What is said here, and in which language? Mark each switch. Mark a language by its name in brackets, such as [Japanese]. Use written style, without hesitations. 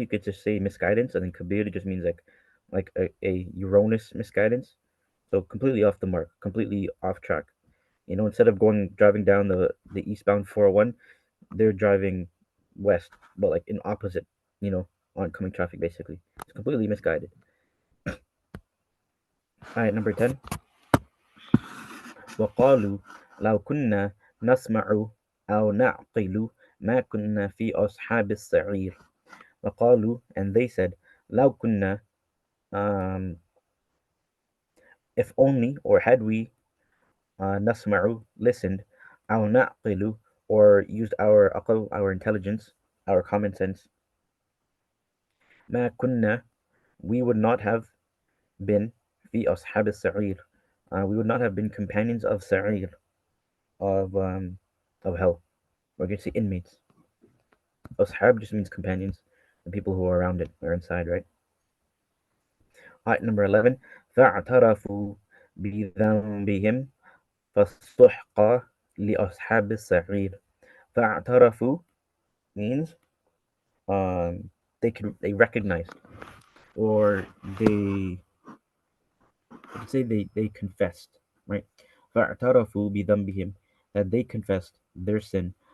[English] You could just say misguidance, and then kabir just means like a erroneous misguidance. So completely off the mark, completely off track. Instead of driving down the eastbound 401, they're driving west, but like in opposite, oncoming traffic basically. It's completely misguided. All right, number 10. [Arabic] وقالوا لو كنا نسمع أو نعقل ما كنا في أصحاب السعير. وقالوا, [English] and they said, [Arabic] لو كنا, [English] um, if only, or had we, [Arabic] نسمع, [English] listened, [Arabic] أو نعقل, [English] or used our aql, our intelligence, our common sense, [Arabic] ما كنا, [English] we would not have been [Arabic] في أصحاب السعير. [English] We would not have been companions of sa'ir, of hell. Or you can say inmates. Ashab just means companions, the people who are around it or inside, right? Ayat number 11. [Arabic] فاعترفوا بذنبهم فسحقا لأصحاب السعير. [English] فاعترفوا means they recognized, or they say they confessed, right? [Arabic] فاعترفوا بذنبهم, [English] that they confessed their sin.